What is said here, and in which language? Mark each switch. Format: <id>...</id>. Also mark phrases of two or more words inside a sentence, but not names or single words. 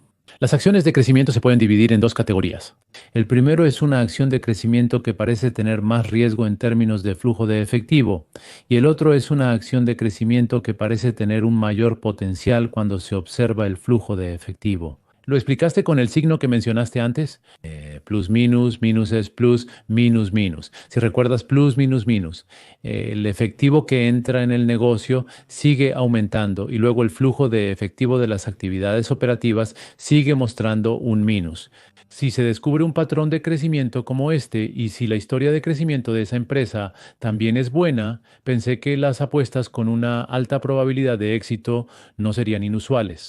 <es>Las acciones de crecimiento se pueden dividir en dos categorías. El primero es una acción de crecimiento que parece tener más riesgo en términos de flujo de efectivo, y el otro es una acción de crecimiento que parece tener un mayor potencial cuando se observa el flujo de efectivo. ¿Lo explicaste con el signo que mencionaste antes?</es> <en>Plus minus, minus es plus, minus minus.</en> <es>Si recuerdas</es> <en>plus minus minus,</en> <es>el efectivo que entra en el negocio sigue aumentando y luego el flujo de efectivo de las actividades operativas sigue mostrando un minus. Si se descubre un patrón de crecimiento como este y si la historia de crecimiento de esa empresa también es buena, pensé que las apuestas con una alta probabilidad de éxito no serían inusuales.</es>